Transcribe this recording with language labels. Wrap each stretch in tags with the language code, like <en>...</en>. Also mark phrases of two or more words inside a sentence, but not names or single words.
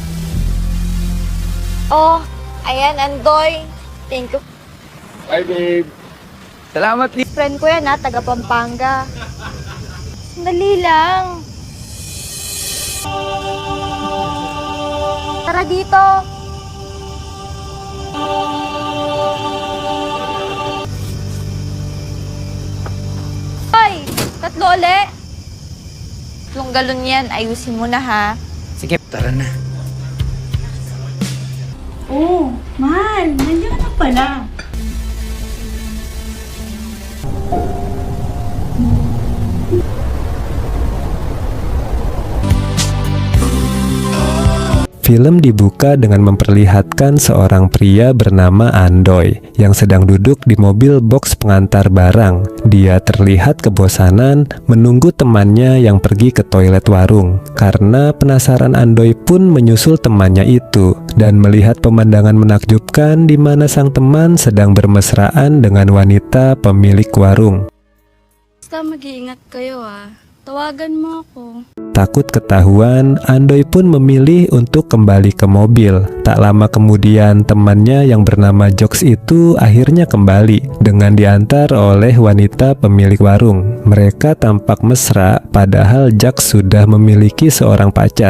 <tl>Oh, ayan, Andoy.</tl> <en>Thank you. Bye, babe.</en> <tl>Salamat, Lee. Friend ko yan, taga Pampanga. Sandali lang. Tara dito. Hoy, tatlo ulit. Tatlong galon yan, ayusin mo na ha. Sige, tara na. Oh, mahal. Nandiyan ka na pala.</tl> <id>Film dibuka dengan memperlihatkan seorang pria bernama Andoy yang sedang duduk di mobil box pengantar barang. Dia terlihat kebosanan menunggu temannya yang pergi ke toilet warung. Karena penasaran, Andoy pun menyusul temannya itu dan melihat pemandangan menakjubkan di mana sang teman sedang bermesraan dengan wanita pemilik warung.</id> <tl>Basta mag-iingat kayo ah. Tawagan mo ako.</tl> <id>Takut ketahuan, Andoy pun memilih untuk kembali ke mobil. Tak lama kemudian, temannya yang bernama Jokes itu akhirnya kembali dengan diantar oleh wanita pemilik warung. Mereka tampak mesra, padahal Jaks sudah memiliki seorang pacar.</id>